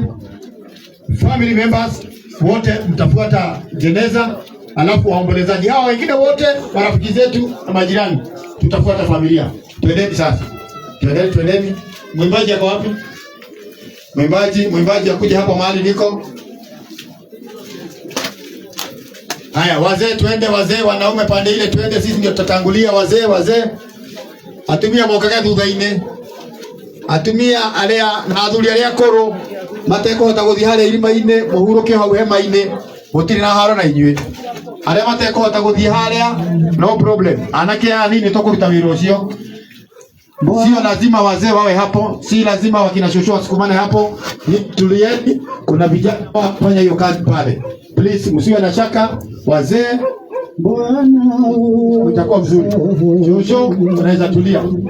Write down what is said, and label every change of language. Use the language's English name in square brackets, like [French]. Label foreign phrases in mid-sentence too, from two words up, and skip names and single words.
[English] Family members [Swahili] wote mtafuata jeneza, alafu waombolezaji hao wengine wote marafiki zetu na majirani tutafuata familia. Twendeni sasa. Twendeni. Mwimbaji ako wapi? Mwimbaji akuja hapo mahali niko. Haya, wazee twende, wazee wanaume pande ile twende, sisi ndio tutatangulia. [Kikuyu] Wazee atumia mokaka thutha-ine, atumia aria na athuri aria koro matekuhota guthii haria irima-ine muhuruke hau hema-ine, gutiri na haro na inyuĩ aria matekuhota guthii haria, [English] no problem. [Kikuyu] Anake anini tukuruta wĩra ũcio, [Swahili] sio lazima wazee wawe hapo, si lazima wakina shosho wasukumane hapo. Tulieni, kuna vijana wafanya hiyo kazi pale. Please, msiwe na shaka wazee, utakuwa mzuri. Shosho unaweza tulia.